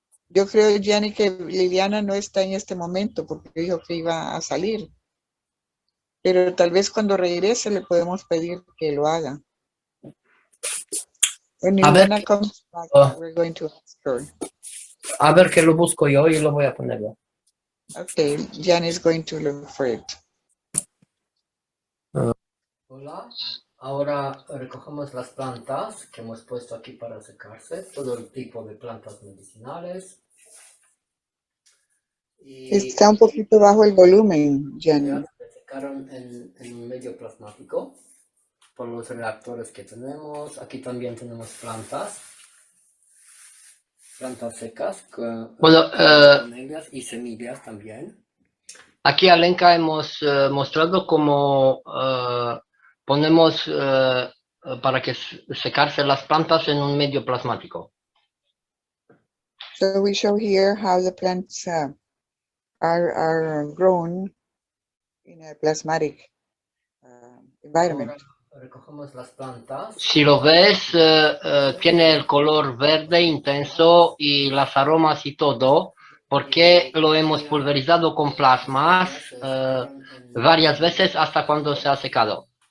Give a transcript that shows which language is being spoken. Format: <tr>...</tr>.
<es>Yo creo, Gianni, que Liliana no está en este momento porque dijo que iba a salir. Pero tal vez cuando regrese le podemos pedir que lo haga.</es> <en>When Liliana comes back, we're going to ask her.</en> <es>A ver que lo busco yo y lo voy a ponerlo.</es> <en>Okay, Gianni is going to look for it.</en> <es>Hola, ahora recogemos las plantas que hemos puesto aquí para secarse, todo el tipo de plantas medicinales. Y está un poquito bajo el volumen, Gianni. Se secaron en un medio plasmático por los reactores que tenemos. Aquí también tenemos plantas secas con ellas y semillas también. Aquí, Alenka, hemos mostrado cómo ponemos para que secarse las plantas en un medio plasmático.</es> <en>So we show here how the plants are grown in a plasmatic environment.</en> <es>Ahora recogemos las plantas. Si lo ves, tiene el color verde intenso y las aromas y todo, porque lo hemos pulverizado con plasmas varias veces hasta cuando se ha secado.</es>